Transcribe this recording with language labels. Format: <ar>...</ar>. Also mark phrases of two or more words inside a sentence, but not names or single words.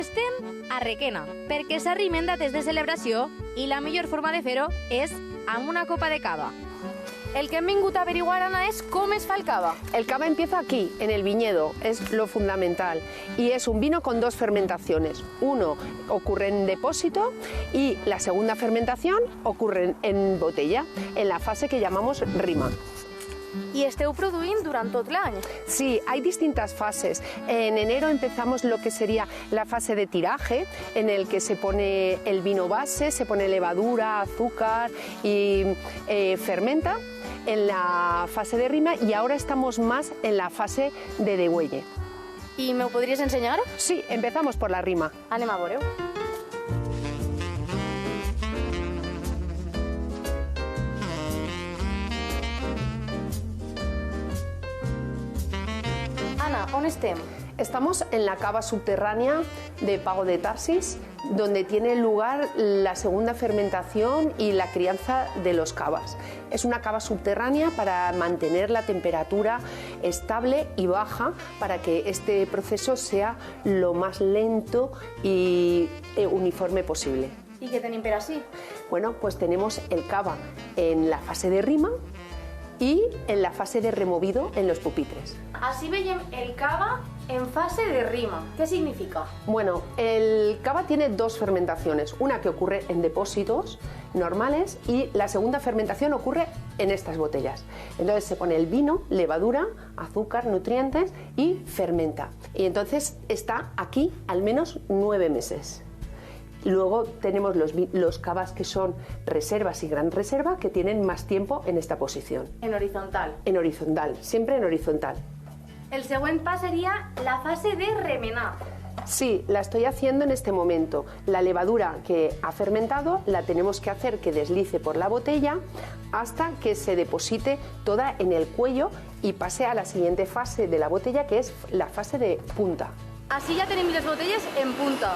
<ca>Estem a Requena, perquè s'arrimen dates de celebració i la millor forma de fer-ho és amb una copa de cava. El que hem vingut a averiguar, Ana,</ca> <es>es cómo es el cava. El cava empieza aquí, en el viñedo, es lo fundamental. Y es un vino con dos fermentaciones. Uno ocurre en depósito y la segunda fermentación ocurre en botella, en la fase que llamamos rima.</es> <ca>I esteu produint durant tot l'any.</ca> <es>Sí, hay distintas fases. En enero empezamos lo que sería la fase de tiraje, en el que se pone el vino base, se pone levadura, azúcar y fermenta en la fase de rima, y ahora estamos más en la fase de degüelle.</es> <ca>I m'ho podries ensenyar?</ca> <es>Sí, empezamos por la rima.</es> <ca>Anem a veure-ho. Ana, on estem?</ca> <es>Estamos en la cava subterránea de Pago de Tarsis, donde tiene lugar la segunda fermentación y la crianza de los cavas. Es una cava subterránea para mantener la temperatura estable y baja, para que este proceso sea lo más lento y uniforme posible.</es> <ca>I què tenim per ací?</ca> <es>Bueno, pues tenemos el cava en la fase de rima y en la fase de removido en los pupitres. Así veiem el cava en fase de rima. ¿Qué significa? Bueno, el cava tiene dos fermentaciones, una que ocurre en depósitos normales y la segunda fermentación ocurre en estas botellas. Entonces se pone el vino, levadura, azúcar, nutrientes y fermenta. Y entonces está aquí al menos 9 meses. Luego tenemos los cavas que son reservas y gran reserva, que tienen más tiempo en esta posición. En horizontal. En horizontal, siempre en horizontal.</es> <ca>El següent pas seria la fase de remenar.</ca> <es>Sí, la estoy haciendo en este momento. La levadura que ha fermentado la tenemos que hacer que deslice por la botella hasta que se deposite toda en el cuello y pase a la siguiente fase de la botella, que es la fase de punta. Así ya tenemos las botellas en punta.</es>